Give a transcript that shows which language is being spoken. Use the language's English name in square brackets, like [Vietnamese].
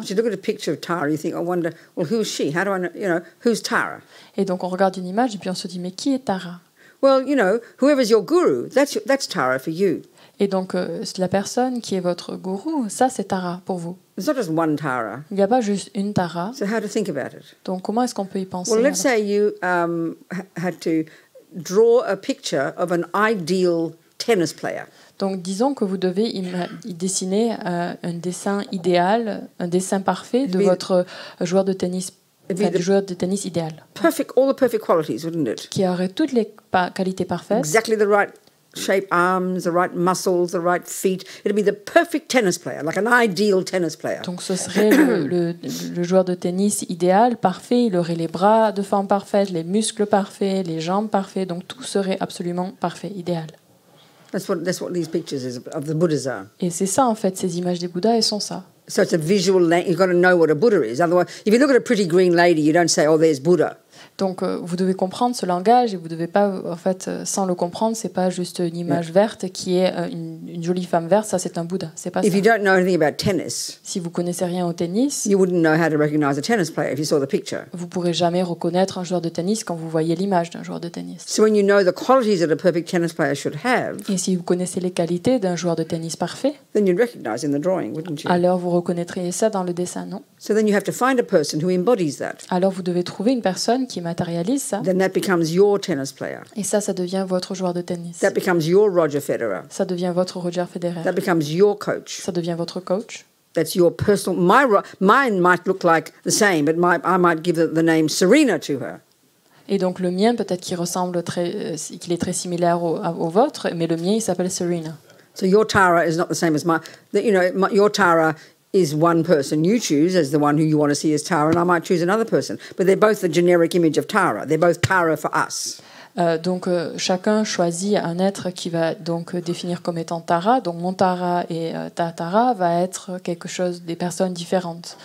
[English] But you look at a picture of Tara, you think, I wonder, well, who's she? How do I know, you know, who's Tara? [French] Et donc on regarde une image et puis on se dit mais qui est Tara? [English] Well, you know, whoever's your guru, that's Tara for you. [French] Et donc la personne qui est votre gourou, ça c'est Tara pour vous. [English] It's not just one Tara. [French] Il n'y a pas juste une Tara. [English] So how to think about it? [French] Donc comment est-ce qu'on peut y penser? [English] Well, let's [French] alors? [English] say you had to draw a picture of an ideal tennis player. [French] Donc disons que vous devez dessiner un dessin idéal, un dessin parfait de votre joueur de tennis, du joueur de tennis idéal, [English] Perfect, all the perfect qualities, wouldn't it? [French] qui aurait toutes les qualités parfaites, [English] Exactly the right shape arms, the right muscles, the right feet. It'd be the perfect tennis player, like an ideal tennis player. [French] donc ce serait le joueur de tennis idéal, parfait, il aurait les bras de forme parfaite, les muscles parfaits, les jambes parfaites, donc tout serait absolument parfait, idéal. [English] That's what these pictures of the Buddhas are. [French] Et c'est ça en fait, ces images des Bouddhas, elles sont ça. [English] So it's a visual. You've got to know what a Buddha is. Otherwise, if you look at a pretty green lady, you don't say, "Oh, there's Buddha." [French] Donc vous devez comprendre ce langage et vous devez pas, en fait, sans le comprendre, c'est pas juste une image verte qui est une jolie femme verte, ça c'est un Bouddha, c'est pas ça. [English] If you don't know anything about tennis, [French] Si vous connaissez rien au tennis, [English] you wouldn't know how to recognize a tennis player if you saw the picture. [French] vous pourrez jamais reconnaître un joueur de tennis quand vous voyez l'image d'un joueur de tennis. [English] So when you know the qualities that a perfect tennis player should have, [French] Et si vous connaissez les qualités d'un joueur de tennis parfait, [English] then you'd recognize in the drawing, wouldn't you? [French] alors vous reconnaîtriez ça dans le dessin, non? [English] So then you have to find a person who embodies that. [French] Alors vous devez trouver une personne qui matérialise ça, [English] Then that becomes your tennis player. [French] et ça devient votre joueur de tennis. [English] That becomes your Roger Federer. [French] Ça devient votre Roger Federer. [English] That becomes your coach. [French] Ça devient votre coach. [English] That's your personal. Mine might look like the same, but I might give the name Serena to her. [French] Et donc le mien, peut-être qu'il ressemble qu'il est très similaire au vôtre, mais le mien, il s'appelle Serena. [English] So your Tara is not the same as mine. Your Tara is one person you choose as the one who you want to see as Tara, and I might choose another person. But they're both the generic image of Tara. They're both Tara for us. [French] Donc chacun choisit un être qui va donc définir comme étant Tara. Donc mon Tara et ta Tara va être quelque chose, des personnes différentes.